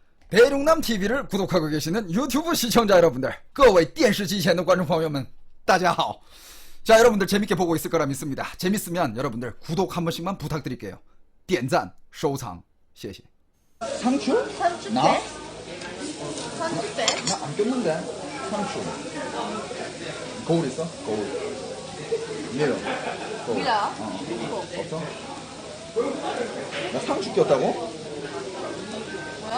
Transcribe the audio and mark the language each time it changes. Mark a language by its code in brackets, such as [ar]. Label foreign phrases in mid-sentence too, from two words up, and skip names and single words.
[ko] 대륙남 TV를 구독하고 계시는 유튜브 시청자 여러분들, [zh] 各位电视机前的观众朋友们大家好. [ko] 자, 여러분들 재밌게 보고 있을 거라 믿습니다. 재밌으면 여러분들 구독 한 번씩만 부탁드릴게요. [zh] 点赞收藏谢谢. [ko] 상추? 상추 나? 빼? 상추 빼? 나 안 꼈는데. 상추. 거울 있어? 거울. 미러. 거울. 미러? 없어? 나 상추 꼈다고? 뭐야?